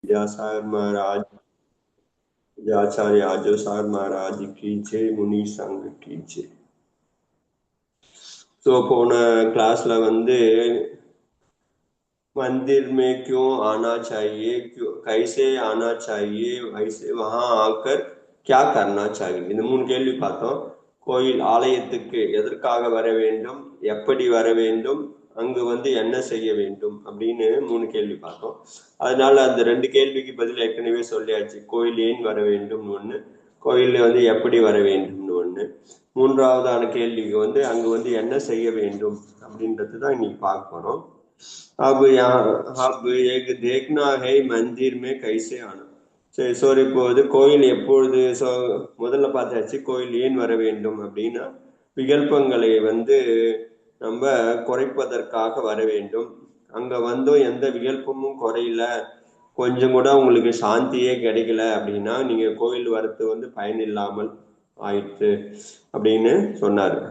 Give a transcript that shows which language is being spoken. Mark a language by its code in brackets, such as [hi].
[hi] व्यासार महाराज आचार्य आजोसार महाराज की जय, मुनि संघ की जय. तो [ta] போன கிளாஸ்ல வந்து [hi] मंदिर में क्यों आना चाहिए, क्यों कैसे आना चाहिए, वैसे वहां आकर क्या करना चाहिए, [ta] இந்த மூணு கேள்வி பார்த்தோம். கோயில் ஆலயத்துக்கு எதற்காக வர வேண்டும், எப்படி வர வேண்டும், அங்கு வந்து என்ன செய்ய வேண்டும் அப்படின்னு மூணு கேள்வி பார்த்தோம். அதனால அந்த ரெண்டு கேள்விக்கு பதில் ஏற்கனவே சொல்லியாச்சு. கோயில் ஏன் வர வேண்டும் ஒண்ணு, கோயில்ல வந்து எப்படி வர வேண்டும்னு ஒண்ணு. மூன்றாவதான கேள்விக்கு வந்து அங்கு வந்து என்ன செய்ய வேண்டும் அப்படின்றது தான் இன்னைக்கு பார்க்க போறோம். [hi] अब एक देखना है मंदिर में कैसे आना. [ta] சரி, சோரி இப்போது கோயில் எப்பொழுது முதல்ல பார்த்தாச்சு. கோயில் ஏன் வர வேண்டும் அப்படின்னா விகல்பங்களை வந்து நம்ம குறைப்பதற்காக வர வேண்டும். அங்க வந்தும் எந்த விகல்பமும் குறையல, கொஞ்சம் கூட உங்களுக்கு சாந்தியே கிடைக்கல அப்படின்னா நீங்க கோயில் வரது வந்து பயன் இல்லாமல் ஆயிற்று அப்படின்னு சொன்னாரு.